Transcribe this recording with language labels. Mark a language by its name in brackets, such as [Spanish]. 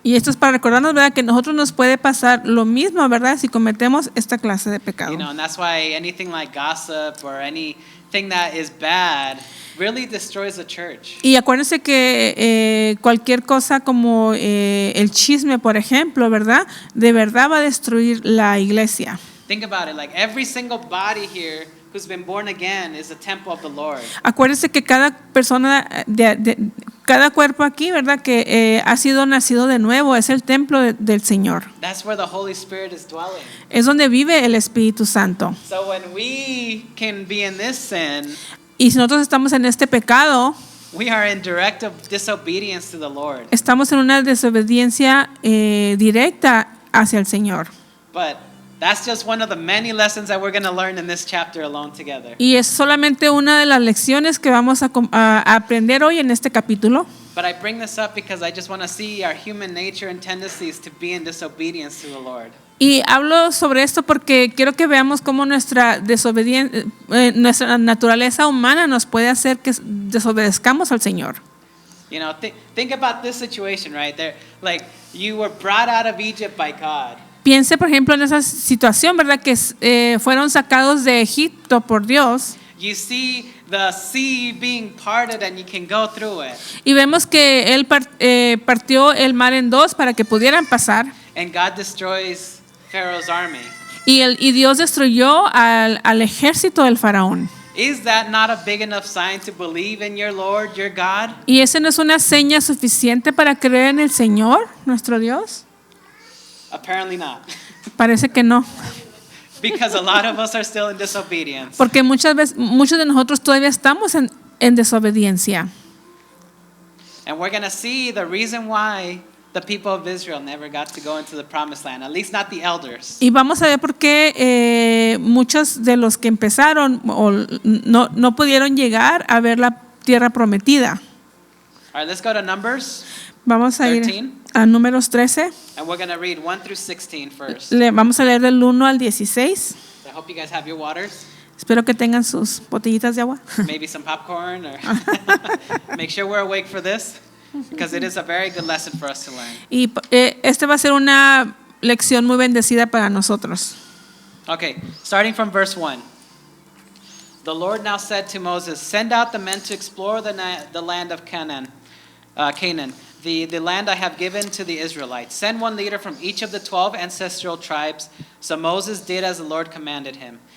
[Spanish] Y esto es para recordarnos, ¿verdad?, que a nosotros nos puede pasar lo mismo, ¿verdad?, si cometemos esta clase de pecado. [English] You know, and that's why anything like gossip or anything that is bad really destroys the church. [Spanish] Y acuérdense que cualquier cosa como el chisme, por ejemplo, ¿verdad?, de verdad va a destruir la iglesia. [English] Think about it, like every single body here who's been born again is a temple of the Lord. [Spanish] Acuérdense que cada persona, cada cuerpo aquí, ¿verdad?, que ha sido nacido de nuevo, es el templo del Señor. [English] That's where the Holy Spirit is dwelling. [Spanish] Es donde vive el Espíritu Santo. [English] So when we can be in this sin, [Spanish] Y si nosotros estamos en este pecado, [English] we are in direct disobedience to the Lord. [Spanish] estamos en una desobediencia directa hacia el Señor. [English] But that's just one of the many lessons that we're going to learn in this chapter alone together. [Spanish] Y es solamente una de las lecciones que vamos a aprender hoy en este capítulo. [English] But I bring this up because I just want to see our human nature and tendencies to be in disobedience to the Lord. [Spanish] Y hablo sobre esto porque quiero que veamos cómo nuestra nuestra naturaleza humana nos puede hacer que desobedezcamos al Señor. [English] You know, think about this situation, right? There, like you were brought out of Egypt by God. [Spanish] Piense, por ejemplo, en esa situación, ¿verdad?, que fueron sacados de Egipto por Dios. [English] You see the sea being parted and you can go through it. [Spanish] Y vemos que Él partió el mar en dos para que pudieran pasar. [English] And God destroys Pharaoh's army. [Spanish] Y Dios destruyó al ejército del faraón. [English] Is that not a big enough sign to believe in your Lord, your God? [Spanish] ¿Y esa no es una seña suficiente para creer en el Señor, nuestro Dios? [English] Apparently not. [Spanish] Parece que no. [English] Because a lot of us are still in disobedience. [Spanish] Porque muchos de nosotros todavía estamos en desobediencia. [English] And we're going to see the reason why the people of Israel never got to go into the promised land, at least not the elders. [Spanish] Y vamos a ver por qué muchos de los que empezaron no pudieron llegar a ver la tierra prometida. [English] All right, let's go to Numbers. [Spanish] Vamos a 13. ir a Números 13. [English] And we're going to read 1 through 16 first. [Spanish] Vamos a leer del 1 al 16. [English] I hope you guys have your waters, [Spanish] Espero que tengan sus botellitas de agua. [English] maybe some popcorn, or make sure we're awake for this, because it is a very good lesson for us to learn. [Spanish] Y este va a ser una lección muy bendecida para nosotros. [English] Okay, starting from verse 1. The Lord now said to Moses, "Send out the men to explore the land of Canaan, the land I have given to the Israelites. Send one leader from each of the 12 ancestral tribes." So Moses did as the Lord commanded him.